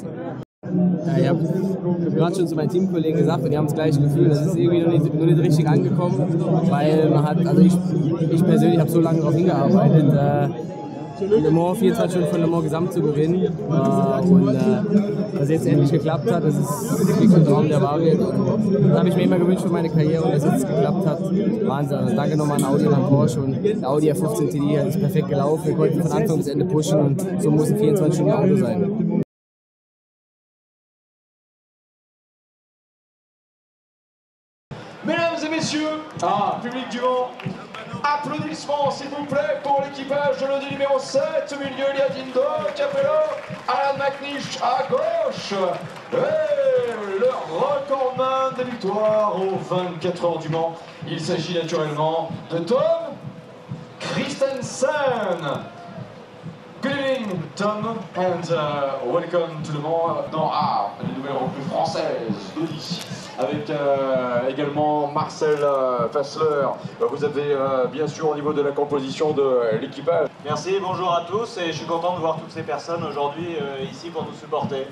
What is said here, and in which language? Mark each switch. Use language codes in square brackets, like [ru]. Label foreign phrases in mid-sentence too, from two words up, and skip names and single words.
[de] Ja, ich habe gerade schon zu meinen Teamkollegen gesagt und die haben das gleiche Gefühl, das ist irgendwie noch nicht richtig angekommen, weil man hat, also ich persönlich habe so lange darauf hingearbeitet, Le Mans 24 Stunden von Le Mans Gesamt zu gewinnen und dass jetzt endlich geklappt hat, das ist wirklich ein Traum, der wahr wird. Und das habe ich mir immer gewünscht für meine Karriere und dass es jetzt geklappt hat, Wahnsinn. Also danke nochmal an Audi und an Porsche und der Audi A15 TDI ist perfekt gelaufen, wir konnten von Anfang bis Ende pushen und so muss ein 24-Stunden-Auto sein. [fr] Mesdames et messieurs, public du Mans, applaudissements s'il vous plaît pour l'équipage de l'Audi numéro 7. Au milieu, il y a Dindo, Capello, Alan McNish à gauche. Et le recordman des victoires aux 24 heures du Mans. Il s'agit naturellement de Tom Christensen. [en] Good evening, Tom, and welcome to Le Mans [fr] dans la nouvelle recrue française d'Audi. avec également Marcel Fassler. Vous avez bien sûr au niveau de la composition de l'équipage. Merci, bonjour à tous et je suis content de voir toutes ces personnes aujourd'hui ici pour nous supporter.